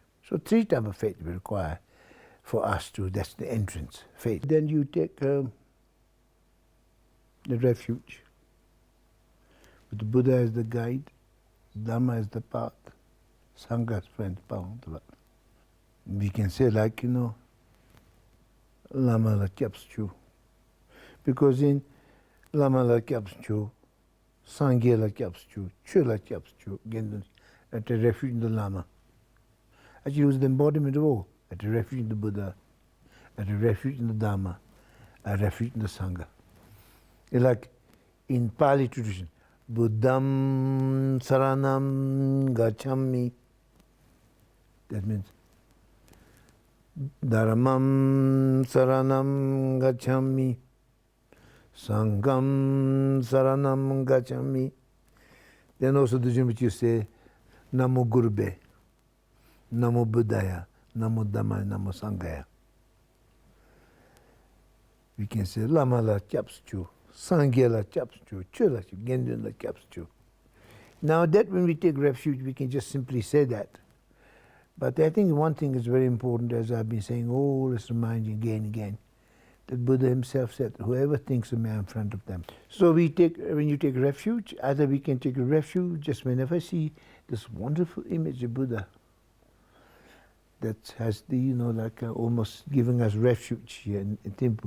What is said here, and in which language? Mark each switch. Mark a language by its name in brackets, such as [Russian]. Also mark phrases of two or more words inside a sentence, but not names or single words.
[English] So 3 types of faith we require for us that's the entrance, faith. Then you take the refuge. With the Buddha as the guide, Dharma as the path, Sangha as friend, power. We can say like, [Dzongkha] Lama la kyapschu. [English] Because in [Dzongkha] Lama la kyapschu, Sangha la kyapschu, Chu la kyapschu, [English] at a refuge in the Lama. Actually, it was the embodiment of all. At a refuge in the Buddha, at a refuge in the Dharma, a refuge in the Sangha. It's like in Pali tradition, [Pali] Buddham Saranam Gacchami. [English] That means [Pali] Dharamam Saranam Gacchami, Sangham Saranam Gacchami. [English] Then also the Rinpoche you say [Pali] Namo Gurube, Namo Buddhaya, Namo Dhammaya, Namo Sanghaya. [English] We can say [Dzongkha] Lama la Kyapschu, Sangha la Kyapschu, Chu la Gendun la Kyapschu. [English] Now that when we take refuge, we can just simply say that. But I think one thing is very important, as I've been saying, always reminding again and again, that Buddha himself said, whoever thinks of me, I'm in front of them. So when you take refuge, either we can take a refuge just whenever I see this wonderful image of Buddha that has the, almost giving us refuge here in Thimphu.